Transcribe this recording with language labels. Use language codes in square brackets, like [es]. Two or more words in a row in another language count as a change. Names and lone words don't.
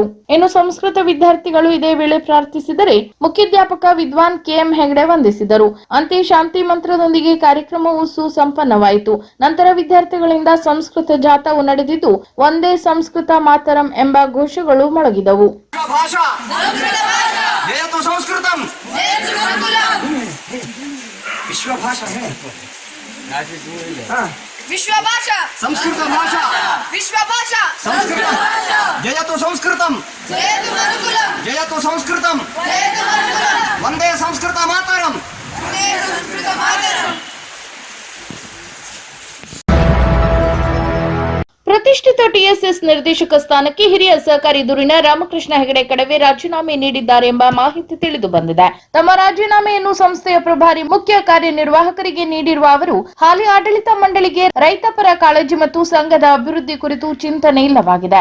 [kn] ಇನ್ನು ಸಂಸ್ಕೃತ ವಿದ್ಯಾರ್ಥಿಗಳು ಇದೇ ವೇಳೆ ಪ್ರಾರ್ಥಿಸಿದರೆ ಮುಖ್ಯಾಧ್ಯಾಪಕ ವಿದ್ವಾನ್ ಕೆಎಂ ಹೆಗಡೆ ವಂದಿಸಿದರು. ಅಂತೆ ಶಾಂತಿ ಮಂತ್ರದೊಂದಿಗೆ ಕಾರ್ಯಕ್ರಮವು ಸುಸಂಪನ್ನವಾಯಿತು. ನಂತರ ವಿದ್ಯಾರ್ಥಿಗಳಿಂದ ಸಂಸ್ಕೃತ ಜಾಥಾವು ನಡೆದಿದ್ದು [sa] ಒಂದೇ ಸಂಸ್ಕೃತ ಮಾತರಂ [kn] ಎಂಬ ಘೋಷಗಳು ಮೊಳಗಿದವು. [sa] विश्व भाषा संस्कृत भाषा विश्व भाषा संस्कृत भाषा जयतु संस्कृतम जयतु मनुकुलम जयतु संस्कृतम जयतु मनुकुलम वंदे संस्कृत मातरम वंदे संस्कृत मातरम. [kn] ಪ್ರತಿಷ್ಠಿತ ಟಿಎಸ್ಎಸ್ ನಿರ್ದೇಶಕ ಸ್ಥಾನಕ್ಕೆ ಹಿರಿಯ ಸಹಕಾರಿ ಧುರೀಣ ರಾಮಕೃಷ್ಣ ಹೆಗಡೆ ಕಡವೆ ರಾಜೀನಾಮೆ ನೀಡಿದ್ದಾರೆ ಎಂಬ ಮಾಹಿತಿ ತಿಳಿದು ಬಂದಿದೆ. ತಮ್ಮ ರಾಜೀನಾಮೆಯನ್ನು ಸಂಸ್ಥೆಯ ಪ್ರಭಾರಿ ಮುಖ್ಯ ಕಾರ್ಯನಿರ್ವಾಹಕರಿಗೆ ನೀಡಿರುವ ಅವರು ಹಾಲಿ ಆಡಳಿತ ಮಂಡಳಿಗೆ ರೈತಪರ ಕಾಳಜಿ ಮತ್ತು ಸಂಘದ ಅಭಿವೃದ್ಧಿ ಕುರಿತು ಚಿಂತನೆ ಇಲ್ಲವಾಗಿದೆ.